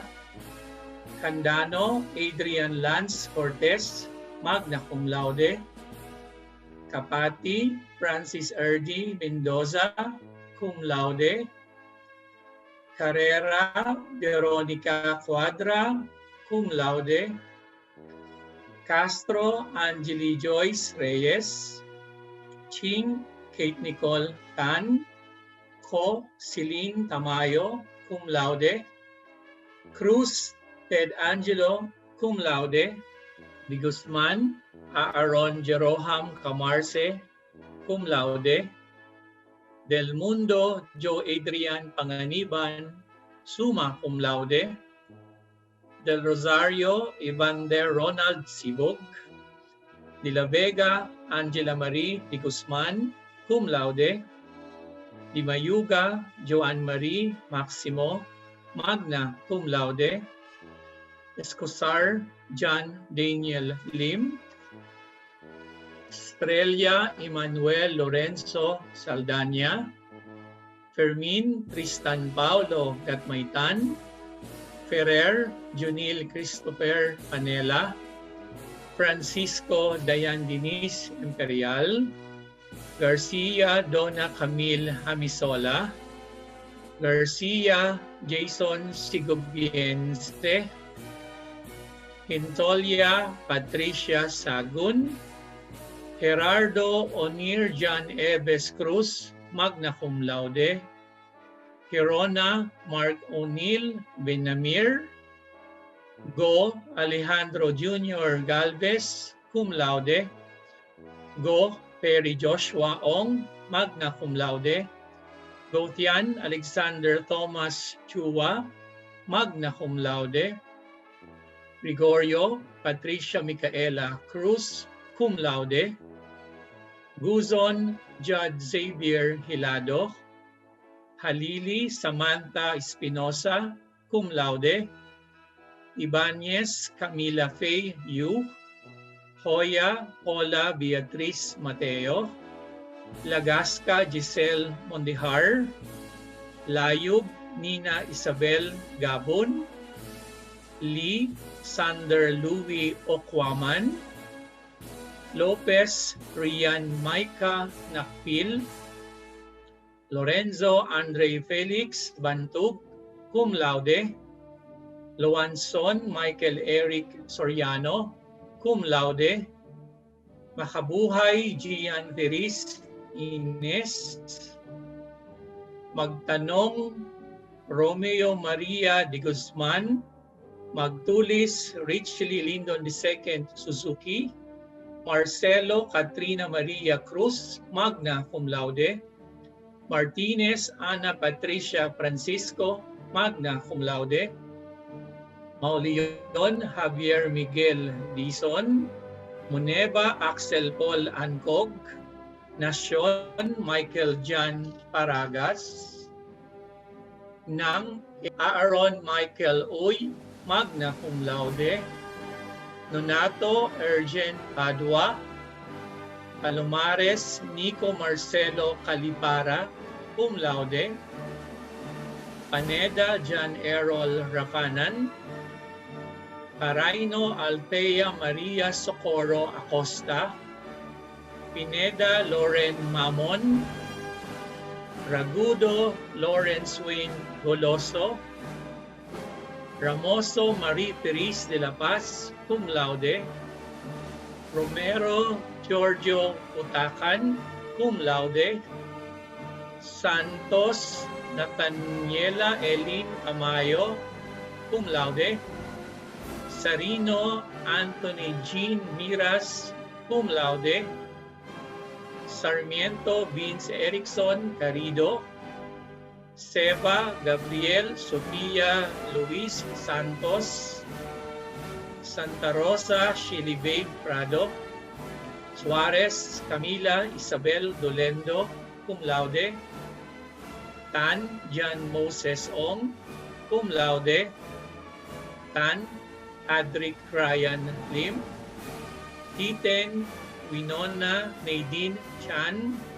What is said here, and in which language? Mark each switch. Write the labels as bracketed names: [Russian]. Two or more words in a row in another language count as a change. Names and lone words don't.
[Latin] Candano Adrian Lance Cortez, magna cum laude. Kapati Francis Erdi Mendoza, cum laude. Carrera Veronica Cuadra, cum laude. Castro Angeli Joyce Reyes. Ching Kate Nicole Tan. Ko Celine Tamayo, cum laude. Cruz Ted Angelo, cum laude. Di Guzman Aaron Jeroham Camarce, cum laude. Del Mundo Joe Adrian Panganiban, summa cum laude. Del Rosario Evander Ronald Sibog. De la Vega Angela Marie Di Guzman, cum laude. Di Mayuga Joan Marie Maximo, magna cum laude. Escosar John Daniel Lim, Estrella Emmanuel Lorenzo Saldana, Fermin Tristan Paulo Gatmaitan, Ferrer Junil Christopher Panela, Francisco Dayan Diniz Imperial, Garcia Donna Camille Hamisola, Garcia Jason Sigubiense, Hintolia Patricia Sagun, Gerardo Onir Jan Eves Cruz, magna cum laude, Hirona Mark O'Neill Benamir, Go Alejandro Jr. Galvez, cum laude, Go Perry Joshua Ong, magna cum laude, Gotian Alexander Thomas Chua, magna cum laude, Gregorio Patricia Micaela Cruz, cum laude, Guzon Judd Xavier Hilado, Halili Samantha Espinosa, cum laude, Ibanez Camila Faye Yu, Hoya Paula Beatriz Mateo, Lagasca Giselle Mondihar, Layub Nina Isabel Gabon, Lee Sander Louis Okwaman, Lopez Rian Maika Nakpil, Lorenzo Andre Felix Bantug, cum laude, Loanson Michael Eric Soriano, cum laude, Makabuhay Gian Teris Ines, Magtanong Romeo Maria de Guzman, Magtulis Richly Lindon II Suzuki, Marcelo Katrina Maria Cruz, magna cum laude, Martinez Ana Patricia Francisco, magna cum laude, Mauleon Javier Miguel Dizon, Muneba Axel Paul Ancog, Nacion Michael Jan Paragas, Nang Aaron Michael Uy, magna cum laude, Nonato Ergen Padua, Palomares Nico Marcelo Calipara, cum laude, Paneda Jan Errol Rafanan, Paraino Althea Maria Socorro Acosta, Pineda Loren Mamon, Ragudo Lawrence Wayne Goloso, Ramoso Marie Therese de la Paz, cum laude, Romero Giorgio Utacan, cum laude, Santos Nataniela Elin Amayo, cum laude, Sarino Anthony Jean Miras, cum laude, Sarmiento Vince Erickson Carido, Seba Gabriel Sofia Luis Santos, Santa Rosa Shilibabe Prado, Suarez Camila Isabel Dolendo, cum laude, Tan Jan Moses Ong, cum laude, Tan Adric Ryan Lim, Titen Winona Nadine Chan,